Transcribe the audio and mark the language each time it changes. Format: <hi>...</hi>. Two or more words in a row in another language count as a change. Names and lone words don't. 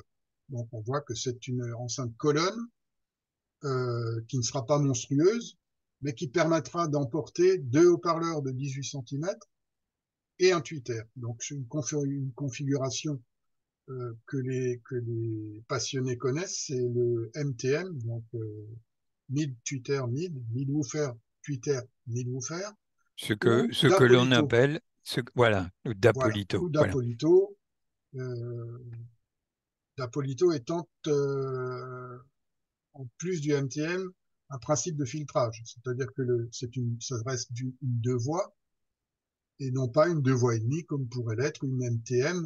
<fr>Donc on voit que c'est une enceinte colonne qui ne sera pas monstrueuse, mais qui permettra d'emporter 2 haut-parleurs de 18 centimètres et un tweeter. Donc c'est une configuration que les passionnés connaissent, c'est le MTM, donc</fr> <en>mid tweeter mid, mid woofer tweeter mid woofer,</en> <fr>ou ce que l'on d'Apolito. appelle, voilà, le Voilà, d'Apolito, ou voilà. d'Apolito, d'Apolito étant en plus du MTM un principe de filtrage, c'est-à-dire que ça reste une deux voies et non pas une deux voies et demie comme pourrait l'être une MTM.</fr>